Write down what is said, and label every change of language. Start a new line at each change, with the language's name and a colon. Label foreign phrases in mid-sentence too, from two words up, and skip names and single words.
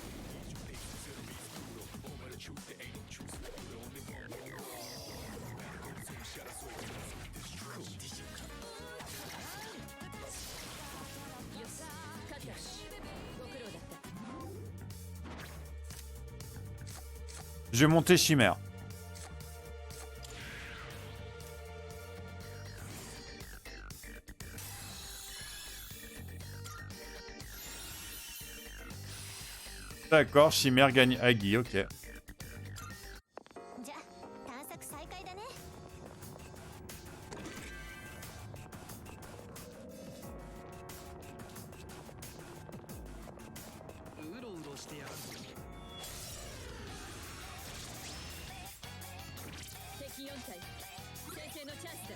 French: Je vais monter Chimère. D'accord, Chimère gagne Agui, ok.
Japanese: じゃ探索再開だね。うろうろしてやる敵4体先制のチャンスだ。